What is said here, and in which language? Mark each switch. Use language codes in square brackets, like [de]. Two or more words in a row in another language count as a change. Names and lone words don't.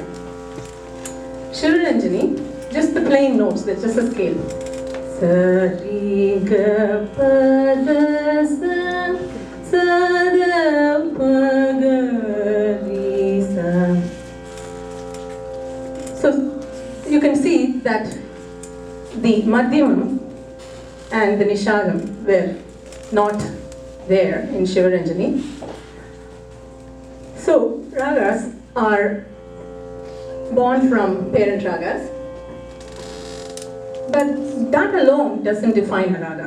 [en] Shivaranjani, just the plain notes, that's just a scale. Sa ri ga pa da sa da pa ga ri sa. So you can see that the Madhyamam and the Nishadam were not there in Shivaranjani. So ragas are born from parent ragas, but that alone doesn't define a raga.